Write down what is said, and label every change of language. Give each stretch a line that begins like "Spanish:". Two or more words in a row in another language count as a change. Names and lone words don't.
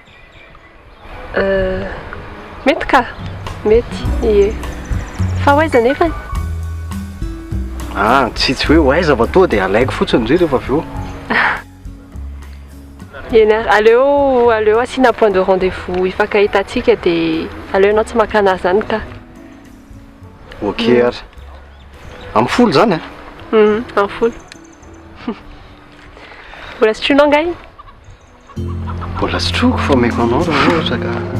Malagasy: Mety ka? Mety, ie. Fa hoaiza nefany? Tsy hoe hoaiza va toa dia alaiko fotsiny indray rehefa avy eo. Aleo asiana
French: point de rendez-vous
Malagasy: ifankahitatsika dia aleo ianao tsy makana zany ka. Ok ary. Amin'ny folo zany Amin'ny folo. Mbola sotroinao ngay? Mbola sotroiko fa maiko anao raha ohatra ka.